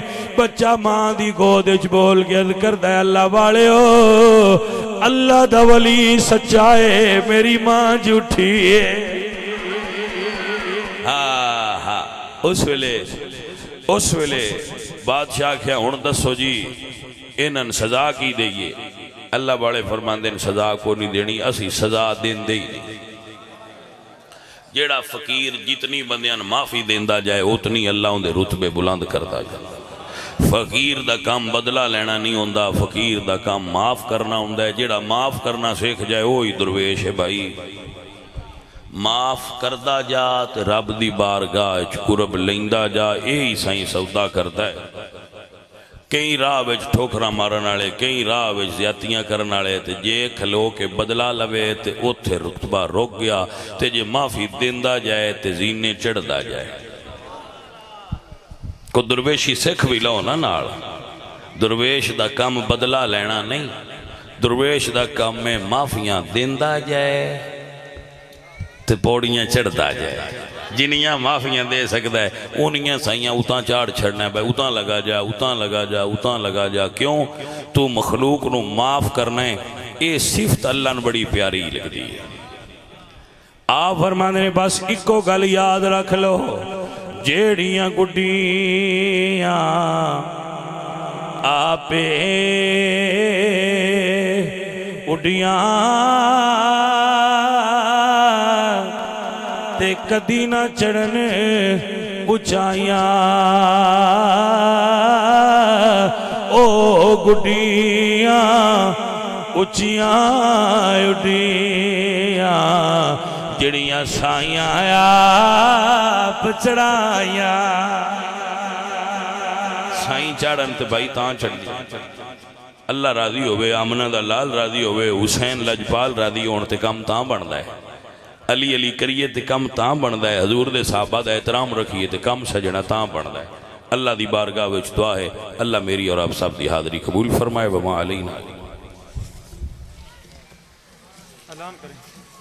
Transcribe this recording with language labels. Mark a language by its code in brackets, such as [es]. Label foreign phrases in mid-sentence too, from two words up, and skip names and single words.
[pa] بچہ ماں دی گود وچ بول کے عرض کردا ہے اللہ والے ہو اللہ دا ولی سچا ہے میری ماں جھوٹی ہے۔ اس ویلے بادشاہ کیا ہون دسو جی انہاں سزا کی دئیے؟ اللہ والے فرماندے نے سزا کو نہیں دینی اسی سزا دین دے ہی نہیں۔ جیڑا فقیر جتنی بندیاں معافی دیندہ جائے اتنی اللہ ان دے رتبے بلند کرتا جائے۔ فقیر دا کام بدلہ لینا نہیں ہوندہ، فقیر دا کام معاف کرنا ہوندہ ہے۔ جیڑا معاف کرنا سیکھ جائے وہی درویش ہے بھائی۔ معاف کردہ جا تے رب دی بارگاہ قرب لیندہ جا یہی سائیں سودا کرتا ہے۔ کئی راہ وچ ٹھوکرا مارن والے کئی راہ وچ زیادتیاں کرن والے تے جے کھلو کے بدلہ لوے تے اوتھے رتبہ روک گیا تے جے معافی دیندا جائے تے زینے چڑھدا جائے۔ کو درویشی سکھ بھی لو نا نال، درویش دا کام بدلہ لینا نہیں، درویش دا کام میں معافیاں دیندا جائے تے پوڑیاں چڑھتا جائے۔ جنیاں معافیاں دے سکتا ہے انیاں سائیاں اتاں چاڑ چھڑنا ہے بھائی اتاں لگا جا اتاں لگا جا اتاں لگا جا۔ کیوں؟ تو مخلوق نو معاف کرنا ہے یہ صفت اللہ نے بڑی پیاری لگ دی ہے۔ آپ فرمانے نے بس اکو گل یاد رکھ لو جیڑیاں گڈیاں آپے اڈیاں تے کدی نہ چڑھن اچائیاں او گڈیاں اچیاں اڈیاں جڑیاں سائیاں آپ چڑھائیاں۔ سائیں چڑھن تے بھائی تاں چڑھ دی اللہ راضی ہوئے، آمنہ دا لال راضی ہوئے، حسین لجپال راضی ہون تے کم تاں بڑھدا ہے، علی علی کریے تے کم تاں بڑھدا ہے، حضور دے صحابہ دا احترام رکھیے تے کم سجنا تاں بڑھدا ہے۔ اللہ دی بارگاہ وچ دعا ہے اللہ میری اور آپ سب دی حاضری قبول فرمائے۔ [ar] وما علینا۔ [pa] سلام کریں۔